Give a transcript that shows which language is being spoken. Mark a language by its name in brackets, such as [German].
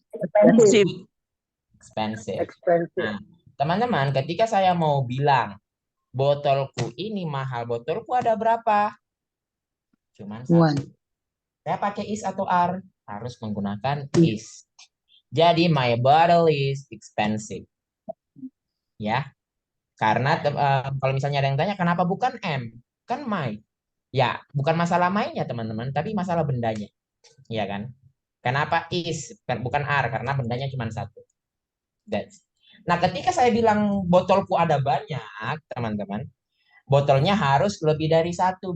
[English] Expensive. [Indonesian] Expensive. Nah, teman-teman, ketika saya mau bilang botolku ini mahal, botolku ada berapa? Cuman [English] One. [Indonesian] satu. Saya pakai is atau are, harus menggunakan is. [English] Jadi my bottle is expensive. [Indonesian] Ya. Karena kalau misalnya ada yang tanya kenapa bukan M? Kan my. Ya, bukan masalah mainnya teman-teman, tapi masalah bendanya. Iya kan? Kenapa is? Bukan are, karena bendanya cuma satu. That's. Nah, ketika saya bilang botolku ada banyak, teman-teman, botolnya harus lebih dari satu.